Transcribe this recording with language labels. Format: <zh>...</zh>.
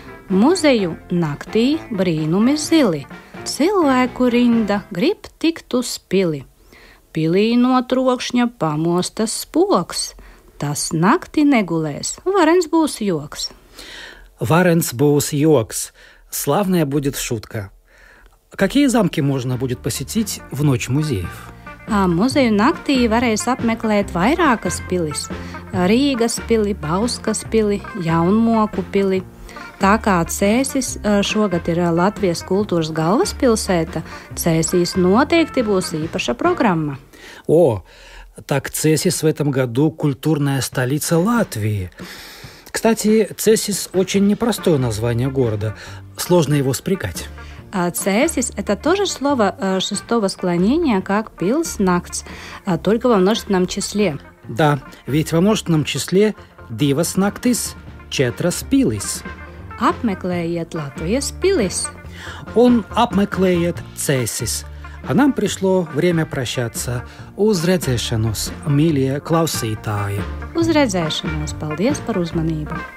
<lv>Muzeju naktī brīnumi zili, cilvēku rinda grib tikt uz pili. Pilī no trokšņa pamostas spoks, tas naktī negulēs, varens būs joks. Varens būs joks,</lv> <ru>славная будет шутка. Какие замки можно будет посетить в ночь музеев?</ru> <lv>Muzeju naktī varēs apmeklēt vairākas pilis – Rīgas pili, Bauskas pili, Jaunmoku pili. Tā kā Cēsis šogad ir Latvijas kultūras galvaspilsēta, Cēsīs noteikti būs īpaša programma.</lv> <ru>О, так Цесис в этом году культурная столица Латвии. Кстати, Цесис очень непростое название города. Сложно его спрягать. Цесис – это тоже слово шестого склонения, как пils, nakts, только во множественном числе. Да, ведь во множественном числе</ru> <lv>divas naktis, četras pilis. Apmeklējiet Latvijas pilis.</lv> <ru>Он</ru> <lv>apmeklējiet</lv> <ru>Цесис. А нам пришло время прощаться.</ru> <lv>Uz redzēšanos, mīļie klausītāji. Uz redzēšanos, paldies par uzmanību.</lv>